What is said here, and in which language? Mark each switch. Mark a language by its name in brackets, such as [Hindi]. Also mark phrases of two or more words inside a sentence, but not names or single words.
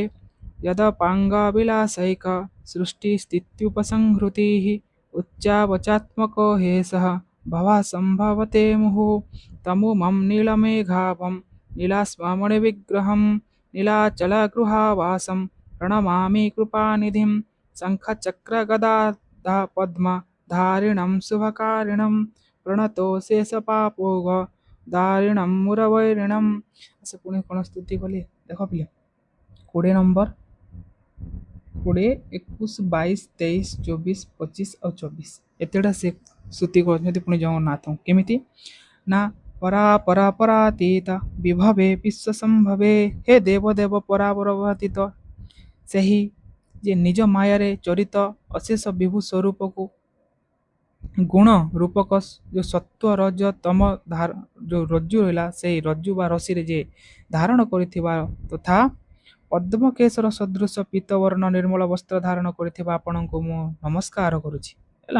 [Sanskrit] यदपाङ्गविलासैक सृष्टिस्थित्युपसंहृतिः, उच्चावचात्मको हेसः भवसम्भवते मुहुः, तमुमं नीलमेघाभं नीलास्ममणिविग्रहं, नीलाचलगृहावासं प्रणमामि कृपानिधिं, शङ्खचक्रगदापद्मधारिणं शुभकारिणं, प्रणतो शेषपापोग दारिणं मुरवैरिणं। [Odia] ସେ ପୁଣି କ'ଣ ସ୍ତୁତି କଲେ ଦେଖ ପିଲେ। 20 ନମ୍ବର, 20, 21, 22, 23, 24, 25 ଆଉ 24 ଏତେଟା ସେ ସ୍ତୁତି କରୁଛନ୍ତି ପୁଣି ଜଗନ୍ନାଥଙ୍କୁ। କେମିତି ନା [Sanskrit] ପରା ପରା ପରାତୀତ ବିଭବେ ବିଶ୍ୱସମ୍ଭବେ, [Odia] ହେ ଦେବ ଦେବ ପରାପରବାତୀତ, ସେହି ଯେ ନିଜ ମାୟାରେ ଚରିତ ଅଶେଷ ବିଭୁ ସ୍ୱରୂପକୁ ଗୁଣ ରୂପକ ଯେଉଁ ସତ୍ଵ ରଜ ତମ ଯେଉଁ ରଜ୍ଜୁ ରହିଲା, ସେଇ ରଜ୍ଜୁ ବା ରସିରେ ଯେ ଧାରଣ କରିଥିବା ତଥା ପଦ୍ମକେଶର ସଦୃଶ ପୀତବର୍ଣ୍ଣ ନିର୍ମଳ ବସ୍ତ୍ର ଧାରଣ କରିଥିବା ଆପଣଙ୍କୁ ମୁଁ ନମସ୍କାର କରୁଛି ହେଲା।